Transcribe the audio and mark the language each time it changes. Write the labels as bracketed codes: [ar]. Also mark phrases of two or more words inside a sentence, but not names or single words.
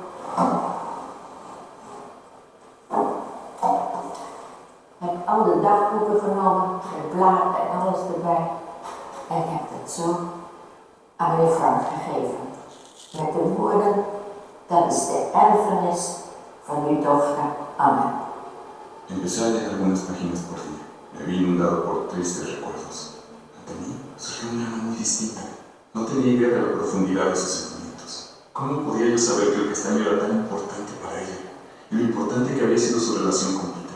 [nl] Ik heb al de dagboeken genomen, het blad en alles erbij. En ik heb het zo aan meneer Frank gegeven. Met de woorden, dat is de erfenis van uw dochter Anna. [es] Empecé a leer algunas páginas por día. Me vi inundado por tristes recuerdos. Ante mí surgió un alma muy distinta. No tenía idea de la profundidad de sus sentimientos. ¿Cómo podía yo saber que lo que está en mí era tan importante para ella? Y lo importante que había sido su relación con Peter.